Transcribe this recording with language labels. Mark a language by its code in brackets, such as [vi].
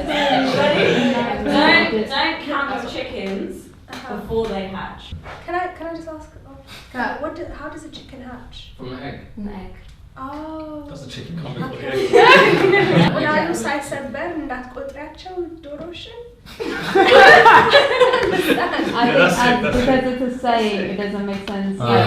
[en] Don't count your chickens before they hatch. Can I just ask? How does a chicken hatch? From an egg. An egg. Oh. Does the chicken come before the Okay. egg? [am] ወላዱ ሳይሰበር እንዳትቆጥሪያቸው ዶሮሽን። [en] That's it. Because it's a saying, it doesn't make sense.